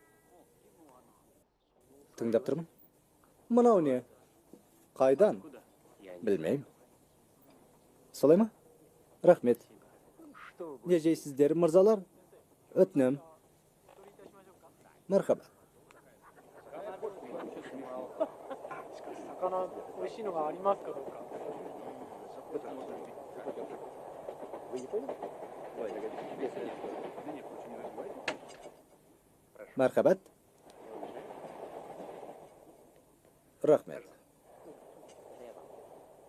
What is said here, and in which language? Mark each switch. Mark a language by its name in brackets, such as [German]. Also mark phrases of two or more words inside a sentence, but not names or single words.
[Kazakh] Тыңдап тұрмын. Мынау не? Қайдан? Білмеймін. Солай ма? Рахмет. Не жейсіздер, мырзалар? Өтінем. Мархаба. [Japanese] 魚美味しいのがありますかどうか。 [Kazakh] Marhabat. Rahmet.